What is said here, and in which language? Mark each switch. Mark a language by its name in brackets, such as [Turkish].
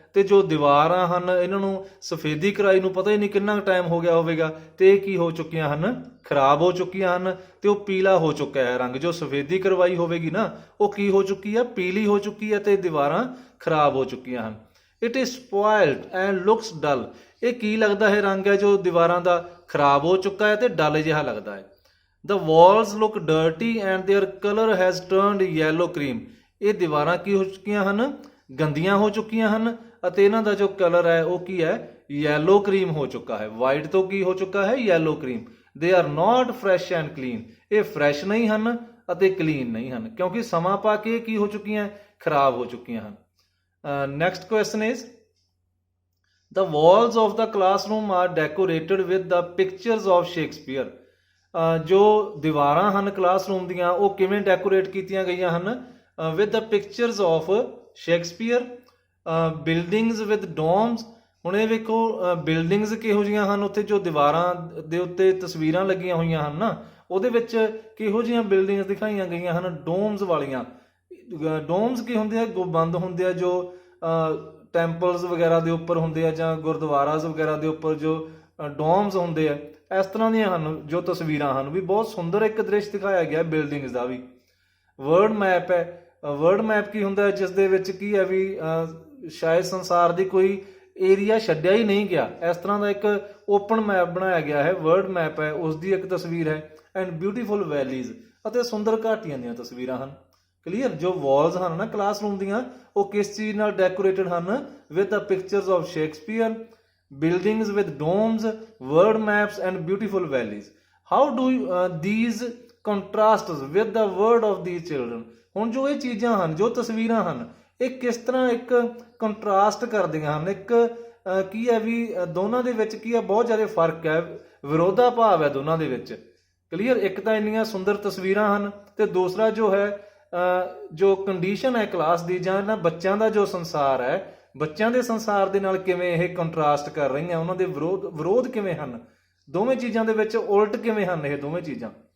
[Punjabi] ਤੇ ਜੋ ਦੀਵਾਰਾਂ ਹਨ ਇਹਨਾਂ ਨੂੰ ਸਫੇਦੀ ਕਰਾਈ ਨੂੰ ਪਤਾ ਹੀ ਨਹੀਂ ਕਿੰਨਾ ਟਾਈਮ ਹੋ ਗਿਆ ਹੋਵੇਗਾ, ਤੇ ਇਹ ਕੀ ਹੋ ਚੁੱਕੀਆਂ ਹਨ, ਖਰਾਬ ਹੋ ਚੁੱਕੀਆਂ ਹਨ, ਤੇ ਉਹ ਪੀਲਾ ਹੋ ਚੁੱਕਾ ਹੈ ਰੰਗ। ਜੋ ਸਫੇਦੀ ਕਰਵਾਈ ਹੋਵੇਗੀ ਨਾ ਉਹ ਕੀ ਹੋ ਚੁੱਕੀ ਹੈ, ਪੀਲੀ ਹੋ ਚੁੱਕੀ ਹੈ, ਤੇ ਦੀਵਾਰਾਂ ਖਰਾਬ ਹੋ ਚੁੱਕੀਆਂ ਹਨ। [English] It is spoiled and looks dull. [Punjabi] ਇਹ ਕੀ ਲੱਗਦਾ ਹੈ, ਰੰਗ ਹੈ ਜੋ ਦੀਵਾਰਾਂ ਦਾ ਖਰਾਬ ਹੋ ਚੁੱਕਾ ਹੈ ਤੇ ਡਲ ਜਿਹਾ ਲੱਗਦਾ ਹੈ। [English] The walls look dirty and their color has turned yellow cream। [Punjabi] ਇਹ ਦੀਵਾਰਾਂ ਕੀ ਹੋ ਚੁੱਕੀਆਂ ਹਨ, ਗੰਦੀਆਂ ਹੋ ਚੁੱਕੀਆਂ ਹਨ, ਅਤੇ ਇਹਨਾਂ ਦਾ ਜੋ ਕਲਰ ਹੈ ਉਹ ਕੀ ਹੈ, ਯੈਲੋ ਕਰੀਮ ਹੋ ਚੁੱਕਾ ਹੈ। ਵਾਈਟ ਤੋਂ ਕੀ ਹੋ ਚੁੱਕਾ ਹੈ, yellow cream. [English] They are not fresh and clean। [Punjabi] ਇਹ ਫਰੈਸ਼ ਨਹੀਂ ਹਨ ਅਤੇ ਕਲੀਨ ਨਹੀਂ ਹਨ, ਕਿਉਂਕਿ ਸਮਾਂ ਪਾ ਕੇ ਕੀ ਹੋ ਚੁੱਕੀਆਂ, ਖਰਾਬ ਹੋ ਚੁੱਕੀਆਂ ਹਨ। Next question is, [English] The walls of the classroom are decorated with the pictures of Shakespeare। [Punjabi] ਜੋ ਦੀਵਾਰਾਂ ਹਨ ਕਲਾਸਰੂਮ ਦੀਆਂ ਉਹ ਕਿਵੇਂ ਡੈਕੋਰੇਟ ਕੀਤੀਆਂ ਗਈਆਂ ਹਨ, [English] With the pictures of Shakespeare. Buildings with domes. [Punjabi] ਹੁਣ ਇਹ ਵੇਖੋ ਬਿਲਡਿੰਗਸ ਕਿਹੋ ਜਿਹੀਆਂ ਹਨ, ਉੱਥੇ ਜੋ ਦੀਵਾਰਾਂ ਦੇ ਉੱਤੇ ਤਸਵੀਰਾਂ ਲੱਗੀਆਂ ਹੋਈਆਂ ਹਨ ਨਾ ਉਹਦੇ ਵਿੱਚ ਕਿਹੋ ਜਿਹੀਆਂ ਬਿਲਡਿੰਗਸ ਦਿਖਾਈਆਂ ਗਈਆਂ ਹਨ, ਡੋਮਸ ਵਾਲੀਆਂ। ਡੋਮਸ ਕੀ ਹੁੰਦੇ ਆ, ਬੰਦ ਹੁੰਦੇ ਆ, ਜੋ ਟੈਂਪਲਸ ਵਗੈਰਾ ਦੇ ਉੱਪਰ ਹੁੰਦੇ ਆ ਜਾਂ ਗੁਰਦੁਆਰਾਸ ਵਗੈਰਾ ਦੇ ਉੱਪਰ ਜੋ ਡੋਮਸ ਹੁੰਦੇ ਆ, ਇਸ ਤਰ੍ਹਾਂ ਦੀਆਂ ਹਨ ਜੋ ਤਸਵੀਰਾਂ ਹਨ। ਵੀ ਬਹੁਤ ਸੁੰਦਰ ਇੱਕ ਦ੍ਰਿਸ਼ ਦਿਖਾਇਆ ਗਿਆ ਬਿਲਡਿੰਗਸ ਦਾ ਵੀ। ਵਰਡ ਮੈਪ ਹੈ। ਵਰਡ ਮੈਪ ਕੀ ਹੁੰਦਾ ਹੈ, ਜਿਸ ਦੇ ਵਿੱਚ ਕੀ ਹੈ ਵੀ ਸ਼ਾਇਦ ਸੰਸਾਰ ਦੀ ਕੋਈ ਏਰੀਆ ਛੱਡਿਆ ਹੀ ਨਹੀਂ ਗਿਆ, ਇਸ ਤਰ੍ਹਾਂ ਦਾ ਇੱਕ ਓਪਨ ਮੈਪ ਬਣਾਇਆ ਗਿਆ ਹੈ। ਵਰਡ ਮੈਪ ਹੈ, ਉਸ ਦੀ ਇੱਕ ਤਸਵੀਰ ਹੈ। [English] and beautiful valleys, [Punjabi] ਅਤੇ ਸੁੰਦਰ ਘਾਟੀਆਂ ਦੀਆਂ ਤਸਵੀਰਾਂ ਹਨ। ਕਲੀਅਰ। ਜੋ ਵਾਲਸ ਹਨ ਨਾ ਕਲਾਸਰੂਮ ਦੀਆਂ ਉਹ ਕਿਸ ਚੀਜ਼ ਨਾਲ ਡੈਕੋਰੇਟਡ ਹਨ, [English] With the pictures of Shakespeare, buildings with domes, word maps and beautiful valleys। How do these contrasts with the word of these children। [Punjabi] ਹੁਣ ਜੋ ਇਹ ਚੀਜ਼ਾਂ ਹਨ, ਜੋ ਤਸਵੀਰਾਂ ਹਨ, ਇਹ ਕਿਸ ਤਰ੍ਹਾਂ ਇੱਕ ਕੰਟਰਾਸਟ ਕਰਦੀਆਂ ਹਨ, ਇੱਕ ਕੀ ਹੈ ਵੀ ਦੋਨਾਂ ਦੇ ਵਿੱਚ ਕੀ ਹੈ, ਬਹੁਤ ਜ਼ਿਆਦਾ ਫਰਕ ਹੈ, ਵਿਰੋਧਾ ਭਾਵ ਹੈ ਦੋਨਾਂ ਦੇ ਵਿੱਚ। ਕਲੀਅਰ। ਇੱਕ ਤਾਂ ਇੰਨੀਆਂ ਸੁੰਦਰ ਤਸਵੀਰਾਂ ਹਨ, ਤੇ ਦੂਸਰਾ ਜੋ ਹੈ ਜੋ ਕੰਡੀਸ਼ਨ ਹੈ ਕਲਾਸ ਦੀ, ਜਾਂ ਇਹਨਾਂ ਬੱਚਿਆਂ ਦਾ ਜੋ ਸੰਸਾਰ ਹੈ, ਬੱਚਿਆਂ ਦੇ ਸੰਸਾਰ ਦੇ ਨਾਲ ਕਿਵੇਂ ਇਹ ਕੰਟਰਾਸਟ ਕਰ ਰਹੀਆਂ, ਉਹਨਾਂ ਦੇ ਵਿਰੋਧ ਕਿਵੇਂ ਹਨ, ਦੋਵੇਂ ਚੀਜ਼ਾਂ ਦੇ ਵਿੱਚ ਉਲਟ ਕਿਵੇਂ ਹਨ ਇਹ ਦੋਵੇਂ ਚੀਜ਼ਾਂ।